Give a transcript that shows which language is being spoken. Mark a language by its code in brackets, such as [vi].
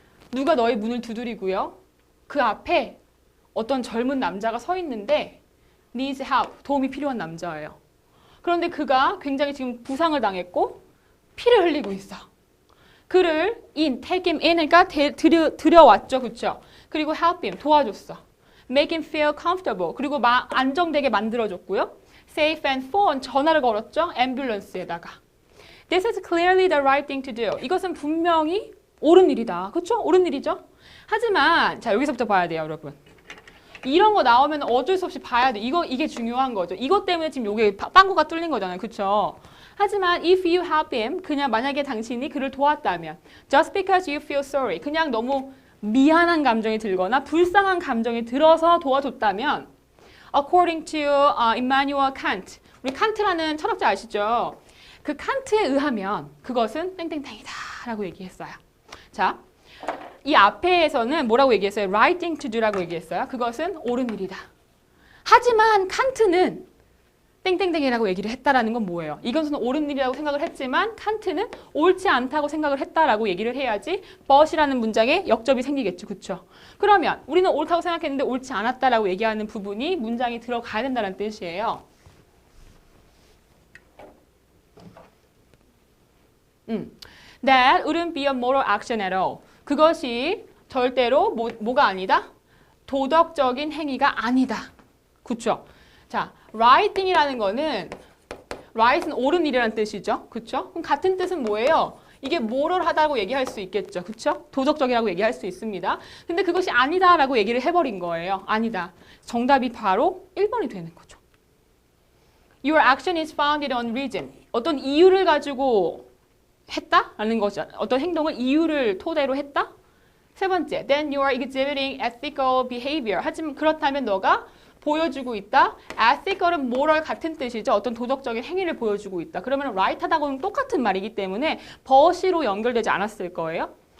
[ko] 누가 너의 문을 두드리고요. 그 앞에 어떤 젊은 남자가 서 있는데 [en] needs help, [ko] 도움이 필요한 남자예요. 그런데 그가 굉장히 지금 부상을 당했고 피를 흘리고 있어. 그를 [en] take him in, [ko] 그러니까 들여왔죠. 그쵸? 그리고 [en] help him, [ko] 도와줬어. [en] make him feel comfortable, [ko] 그리고 안정되게 만들어줬고요. [en] safe and phone, [ko] 전화를 걸었죠. ambulance에다가. [en] This is clearly the right thing to do. [ko] 이것은 분명히 옳은 일이다. 그쵸? 옳은 일이죠? 하지만 자 여기서부터 봐야 돼요, 여러분. 이런 거 나오면 어쩔 수 없이 봐야 돼. 이게 중요한 거죠. 이것 때문에 지금 요게 빵꾸가 뚫린 거잖아요. 그쵸? 하지만 [en] if you help him, [ko] 그냥 만약에 당신이 그를 도왔다면 [en] just because you feel sorry, [ko] 그냥 너무 미안한 감정이 들거나 불쌍한 감정이 들어서 도와줬다면 [en] according to Immanuel Kant, [ko] 우리 칸트라는 철학자 아시죠? 그 칸트에 의하면 그것은 땡땡땡이다 라고 얘기했어요. 자, 이 앞에서는 뭐라고 얘기했어요? [en] right thing to do [ko] 라고 얘기했어요. 그것은 옳은 일이다. 하지만 칸트는 땡땡땡이라고 얘기를 했다라는 건 뭐예요? 이것은 옳은 일이라고 생각을 했지만 칸트는 옳지 않다고 생각을 했다라고 얘기를 해야지 but이라는 문장에 역접이 생기겠죠. 그렇죠? 그러면 우리는 옳다고 생각했는데 옳지 않았다라고 얘기하는 부분이 문장이 들어가야 된다는 뜻이에요. [en] That wouldn't be a moral action at all. [ko] 그것이 절대로 뭐가 아니다? 도덕적인 행위가 아니다. 그렇죠? 자, right thing이라는 거는 right은 옳은 일이라는 뜻이죠. 그렇죠? 그럼 같은 뜻은 뭐예요? 이게 moral하다고 얘기할 수 있겠죠. 그렇죠? 도덕적이라고 얘기할 수 있습니다. 근데 그것이 아니다라고 얘기를 해버린 거예요. 아니다. 정답이 바로 1번이 되는 거죠. [en] Your action is founded on reason. [ko] 어떤 이유를 가지고 했다라는 거죠. 어떤 행동을 이유를 토대로 했다. 세 번째, [en] then you are exhibiting ethical behavior. [ko] 하지만 그렇다면 너가 보여주고 있다. ethical은 moral 같은 뜻이죠. 어떤 도덕적인 행위를 보여주고 있다. 그러면 right하다고는 똑같은 말이기 때문에 but으로 연결되지 않았을 거예요.